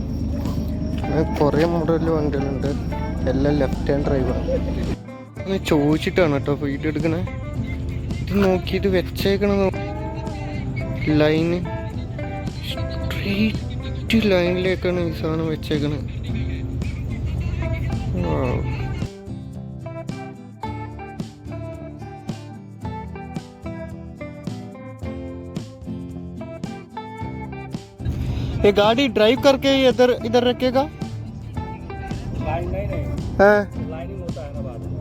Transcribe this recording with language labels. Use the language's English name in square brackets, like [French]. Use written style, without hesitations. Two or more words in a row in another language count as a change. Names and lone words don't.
[Malayalam] അങ്ങനെ കുറേ മോഡലിൽ വണ്ടികളുണ്ട്. എല്ലാം [English] left hand drive [Malayalam] ആണ്. അങ്ങനെ ചോദിച്ചിട്ടാണ് കേട്ടോ വീഡിയോ എടുക്കണേ. ഇത് നോക്കിയിട്ട് വെച്ചേക്കണ ലൈന് സ്ട്രെയിറ്റ് ലൈനിലേക്കാണ് ഈ സാധനം വെച്ചേക്കണത്. [Hindi] ये गाड़ी ड्राइव करके इधर इधर रखेगा? नहीं हाँ लाइनिंग होता है ना बाद में।